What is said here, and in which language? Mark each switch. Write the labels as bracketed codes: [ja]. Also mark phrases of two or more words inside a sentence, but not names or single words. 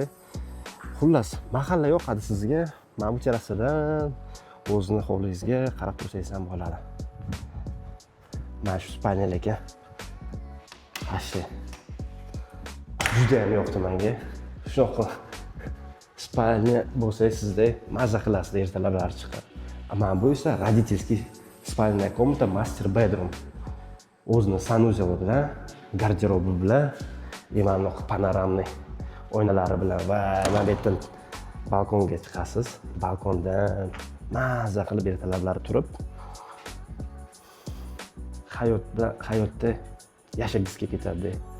[uz] Xullas, mahalla yoqadi sizga. Mana bu terrasadan o'zini hovlingizga qarab tursangiz ham bo'ladi. Mana shu spalyalarga ashi juda ham yoqdi menga. Shunaqa spalnya bo'lsa sizda mazza qilasiz, ertalablar chiqib. Mana bu esa [ru] родительский спальная комната, [en] master bedroom. [uz] O'zini sanuzeli bilan, garderobi bilan, mana bu panoramli oynalari bilan va mana bu yerdan balkonga chiqasiz. Balkondan mazza qilib ertalablar turib hayotda yashagizga ketadi.